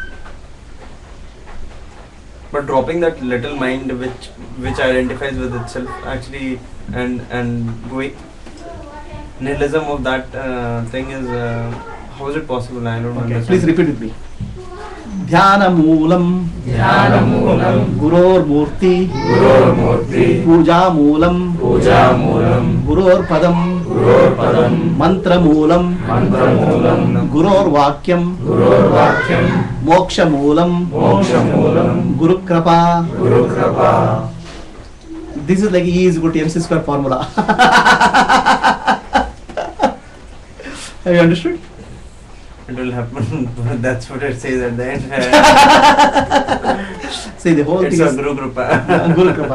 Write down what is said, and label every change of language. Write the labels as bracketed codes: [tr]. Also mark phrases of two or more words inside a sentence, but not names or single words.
[en] But dropping that little mind which identifies with itself actually, and going nihilism of that thing is how is it possible? I don't understand. Please repeat with me. [sa] ಧ್ಯಾನಮೂಲಂ ಧ್ಯಾನಮೂಲಂ ಗುರೋರ್ಮೂರ್ತಿ ಗುರೋರ್ಮೂರ್ತಿ ಪೂಜಾಮೂಲಂ ಪೂಜಾಮೂಲಂ ಗುರೋರ್ಪದಂ ಗುರೋರ್ಪದಂ ಮಂತ್ರಮೂಲಂ ಮಂತ್ರಮೂಲಂ ಗುರೋರ್ವಾಕ್ಯಂ ಗುರೋರ್ವಾಕ್ಯಂ ಮೋಕ್ಷಮೂಲಂ ಮೋಕ್ಷಮೂಲಂ ಗುರುಕೃಪಾ. ಗುರುಕೃಪಾ. [en] This is like E is equal to MC square formula. Have you understood? It will happen. That's what it says at the end. See, the whole It's thing a is [sa] गुरु कृपा. गुरु कृपा.